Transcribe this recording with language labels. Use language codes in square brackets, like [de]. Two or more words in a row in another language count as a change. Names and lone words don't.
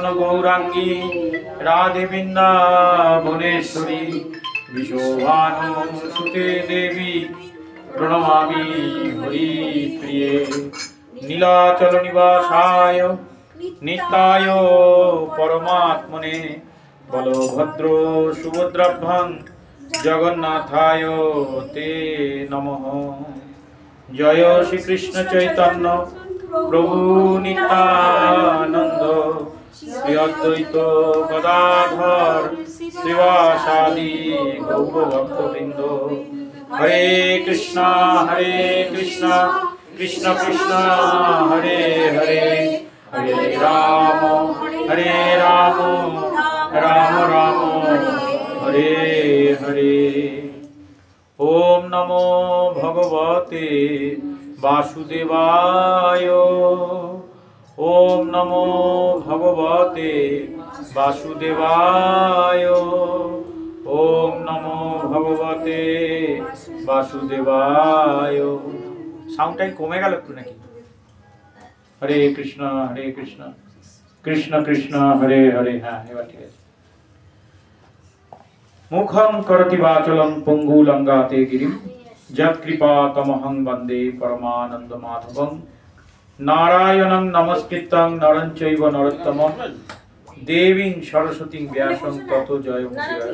[sa] गौरांगी राधे वृंदावनेश्वरी विशोभानुसुते देवी प्रणमामि हरिप्रिये नीलाचल निवासाय नित्याय परमात्मने बलभद्र सुभद्राभ्यां जगन्नाथाय ते नमः। जय श्री कृष्ण चैतन्य प्रभु नित्यानंद श्री अद्वैत गदाधर श्रीवासादि गौर भक्तवृंद। हरे कृष्णा कृष्ण कृष्ण हरे हरे हरे राम राम राम हरे हरे। ओम नमो भगवते वासुदेवाय। ओम नमो भगवते वासुदेवाय। ओम नमो भगवते वासुदेवाय। [bn] साउंडटाই কমে গেল একটু নাকি? [sa] হরে কৃষ্ণ কৃষ্ণ কৃষ্ণ হরে হরে। [bn] হ্যাঁ এবার ঠিক আছে। [sa] मुखं करति वाचलं पंगुलंगाते गिरिं यत्कृपा तमहं वन्दे परमानंद माधवं। नारायणं नमस्कृतं नरं चैव नरोत्तमं देवीं सरस्वतीं व्यासं ततो जयमुदीरये।